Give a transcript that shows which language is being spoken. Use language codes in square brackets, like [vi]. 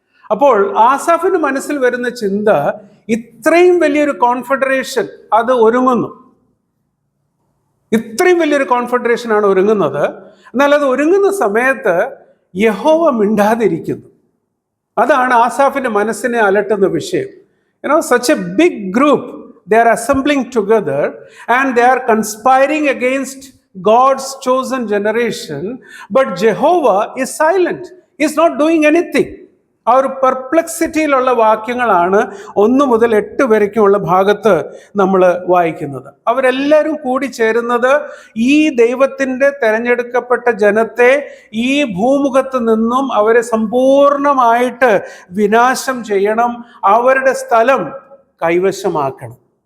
[ml] അപ്പോൾ ആസാഫിന് മനസ്സിൽ വരുന്ന ചിന്ത, ഇത്രയും വലിയൊരു കോൺഫെഡറേഷൻ അത് ഒരുങ്ങുന്നു, ഇത്രയും വലിയൊരു കോൺഫെഡറേഷനാണ് ഒരുങ്ങുന്നത്. എന്നാൽ അത് ഒരുങ്ങുന്ന സമയത്ത് യഹോവ മിണ്ടാതിരിക്കുന്നു. അതാണ് ആസാഫിന്റെ മനസ്സിനെ അലട്ടുന്ന വിഷയം. [en] such a big group, they are assembling together and they are conspiring against God's chosen generation, but Jehovah is silent. He is not doing anything. [ml] ആ ഒരു പെർപ്ലക്സിറ്റിയിലുള്ള വാക്യങ്ങളാണ് 1 മുതൽ 8 വരെക്കുമുള്ള ഭാഗത്ത് നമ്മൾ വായിക്കുന്നത്. അവരെല്ലാവരും കൂടി ചേരുന്നത് ഈ ദൈവത്തിൻ്റെ തെരഞ്ഞെടുക്കപ്പെട്ട ജനത്തെ ഈ ഭൂമുഖത്ത് നിന്നും അവരെ സമ്പൂർണമായിട്ട് വിനാശം ചെയ്യണം, അവരുടെ സ്ഥലം കൈവശമാക്കണം.